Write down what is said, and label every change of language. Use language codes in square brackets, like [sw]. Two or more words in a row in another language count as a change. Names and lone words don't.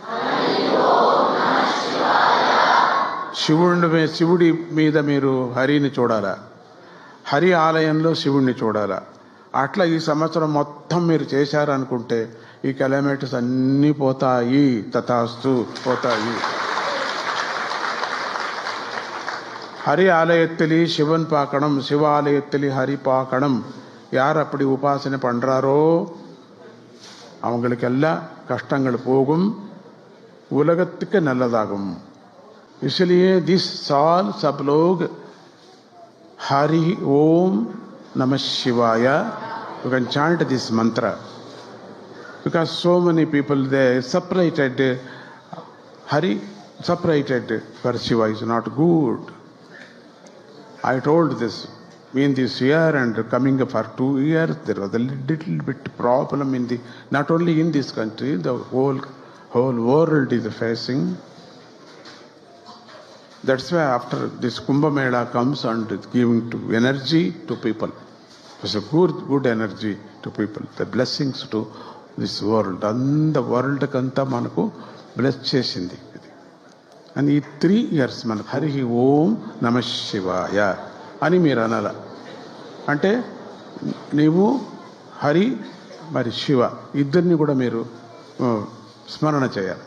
[te] శివుడి మీద మీరు హరిని చూడాలా, హరి ఆలయంలో శివుణ్ణి చూడాలా. అట్లా ఈ సంవత్సరం మొత్తం మీరు చేశారనుకుంటే ఈ కెలామిటీస్ అన్నీ పోతాయి. తథాస్తు, పోతాయి. [ta] ஹரி ஆலயத்திலே சிவன் பார்க்கணும், சிவ ஆலயத்திலே ஹரி பார்க்கணும். யார் அப்படி உபாசனை பண்றாரோ அவங்களுக்கெல்லாம் கஷ்டங்கள் போகும், உலகத்துக்கு நல்லதாகும். [hi] इसलिए दिस साल सब लोग हरि ओम नमः शिवाय, [en] you can chant this mantra, because so many people they separated Hari, separated for Shiva is not good. I told this in this year and coming for 2 years, there was a little bit problem in the, not only in this country, the whole world is facing. That's why after this Kumbh Mela comes and giving to energy to people. It's a good energy to people. The blessings to this world. And the world [te] కంటే మనకు bless చేసింది. And ఈ 3 years మనకు హరి ఓం నమ శివాయ అని మీరు అనాల. అంటే నీవు హరి మరి శివ ఇద్దరిని కూడా మీరు స్మరణ చేయాలి.